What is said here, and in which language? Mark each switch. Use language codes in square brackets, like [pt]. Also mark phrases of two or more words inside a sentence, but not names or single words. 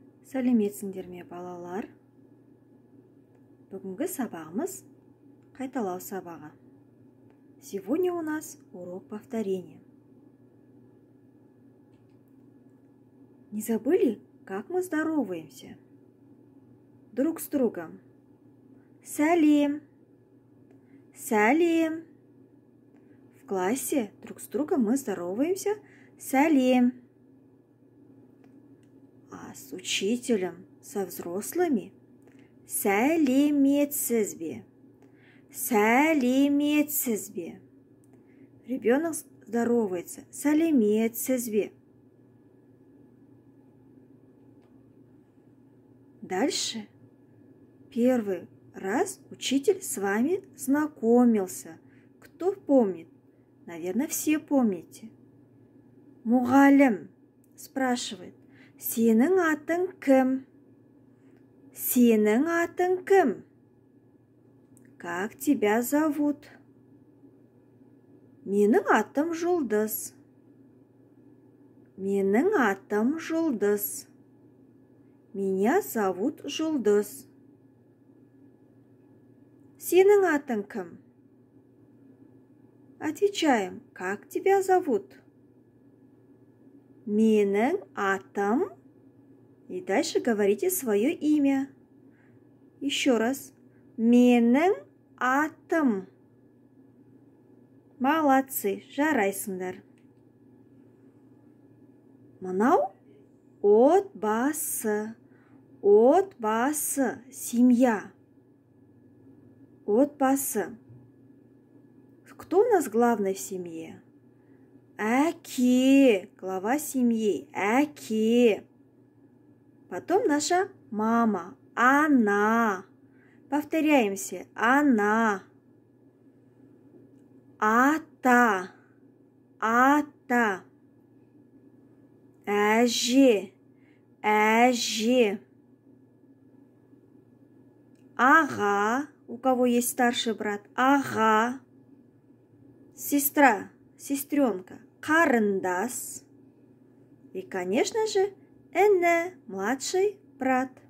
[kk] Сәлеметсіңдер ме, балалар? Бүгінгі сабағымыз қайталау сабағы. [ru] Сегодня у нас урок повторения. Не забыли, как мы здороваемся? Друг с другом. [kk] Сәлем. Сәлем. [ru] В классе друг с другом мы здороваемся. Сәлем. А с учителем, со взрослыми [kk] сәлеметсіз бе? Сәлеметсіз бе? [ru] Ребенок здоровается. [kk] Сәлеметсіз бе? [ru] Дальше. Первый раз учитель с вами знакомился. Кто помнит? Наверное, все помните. [kk] Мұғалім спрашивает: сенің атың кім? Сенің атың кім? [ru] Как тебя зовут? [kk] Менің атым Жұлдыз. Менің атым Жұлдыз. [ru] Меня зовут Жұлдыз. [kk] Сенің атың кім? [ru] Отвечаем: как тебя зовут? [kk] Менің атым. [ru] И дальше говорите свое имя. Еще раз. [kk] Менің атым. [ru] Молодцы, жарайсыңдар. [kk] Мынау отбасы. Отбасы, семья. Отбасы. [ru] Кто у нас главный в семье? [kk] Әке, [ru] глава семьи. [kk] Әке. [ru] Потом наша мама. Она. Повторяемся. Она. [kk] Ата. Ата. Әже. Әже. Ага. [ru] У кого есть старший брат? [kk] Ага. Сестра. Сестренка. Қарындас. [ru] И, конечно же, Эне, младший брат.